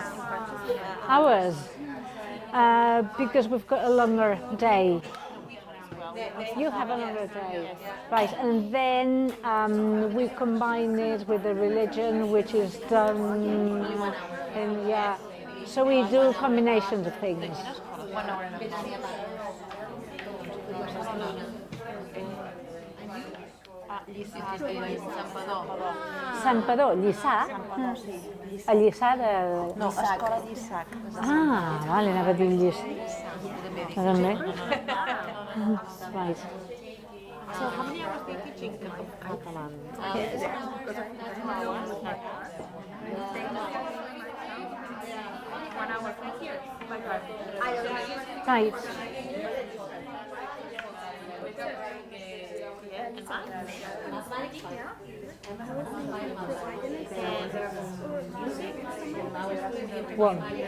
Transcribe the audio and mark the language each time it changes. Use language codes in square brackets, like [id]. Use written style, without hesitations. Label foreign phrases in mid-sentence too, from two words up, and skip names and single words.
[en] Hours, because we've got a longer day. You have a longer day, right? And then we combine it with the religion, which is done, and yeah. So we do combinations of things. Santpedor, Lliçà? [ca] A Lliçà de... No, Escola d'Isaac. Ah, vale, anava a dir Lliçà. També? [en] Right. So how many hours are you teaching Catalan? 1 hour from here. Right. One.